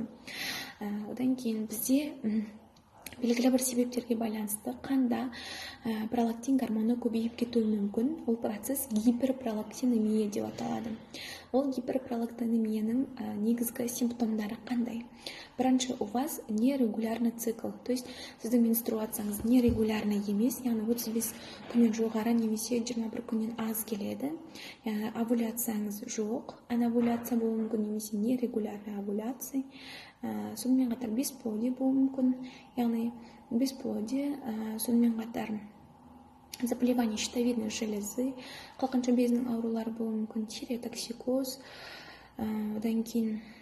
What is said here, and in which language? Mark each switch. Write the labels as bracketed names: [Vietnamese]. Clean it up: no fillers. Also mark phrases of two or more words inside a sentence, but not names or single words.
[Kazakh] Одан кейін бізде белгілі бір себептерге байланысты қанда пролактин гормоны көбейіп кетуі мүмкін. Ол процесс гиперпролактинемия деп аталады. Ол гиперпролактинемияның негізгі симптомдары қандай? Бірінші, [Russian] у вас нерегулярный цикл, то есть [Kazakh] сіздің менструацияңыз нерегулярный емес, яғни 35 күннен жоғары немесе 21 күннен аз келеді. Овуляцияңыз жоқ, анавуляция болуы мүмкін немесе нерегулярный овуляция. Сонымен қатар бесплодие болуы мүмкін, яғни бесплодие, сонымен қатар [Russian] заболевание щитовидной железы, [Kazakh] қалқанша безінің аурулары болуы мүмкін, тиреотоксикоз, одан кейін